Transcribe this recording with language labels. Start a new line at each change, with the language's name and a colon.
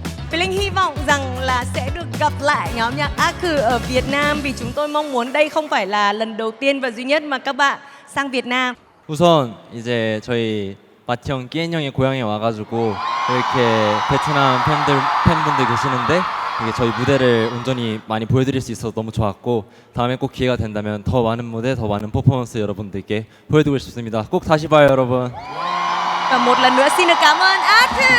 Vietnamese: Vì Linh hy vọng rằng là sẽ được gặp lại nhóm nhạc AQ ở Việt Nam vì chúng tôi mong muốn đây không phải là lần đầu tiên và duy nhất mà các bạn sang Việt Nam.
Korean: 우선 이제 저희 마티 형, 끼엔 형의 고향에 와가지고 이렇게 베트남 팬분들 계시는데 이게 저희 무대를 온전히 많이 보여드릴 수 있어서 너무 좋았고 다음에 꼭 기회가 된다면 더 많은 무대, 더 많은 퍼포먼스 여러분들께 보여드리고 싶습니다. 꼭 다시 봐요, 여러분.
Vietnamese: Và một lần nữa xin được cảm ơn AQ.